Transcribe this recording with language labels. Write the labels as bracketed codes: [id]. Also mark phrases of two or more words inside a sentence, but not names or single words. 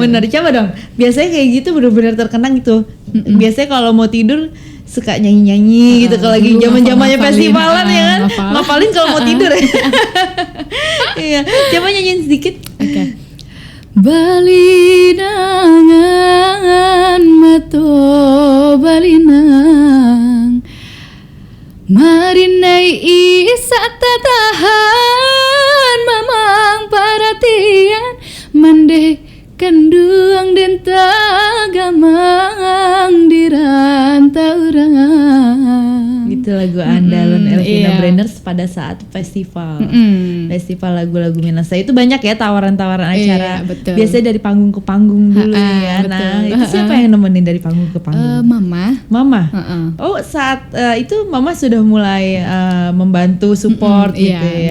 [id] Bener, coba dong. Biasanya kayak gitu bener-bener terkenang gitu. Biasanya kalau mau tidur suka nyanyi-nyanyi gitu kalau lagi dulu zaman-zamannya ngafalin, festivalan ya kan. ngafal. Ngapalin kalau mau tidur ya. Iya, coba nyanyiin sedikit. Oke. [min] Balinangan mato balinang marinai isa tatahan mamang paratian mande kanduang den tagamang dirantauran. [id] Gitu lagu andalan Elvina iya. Brenners pada saat festival. Festival lagu-lagu Minang. Itu banyak ya tawaran-tawaran acara. Iya, betul. Biasanya dari panggung ke panggung dulu ya. betul. Nah, itu siapa yang nemenin dari panggung ke panggung? Mama. Mama. Oh, saat itu Mama sudah mulai membantu support gitu ya.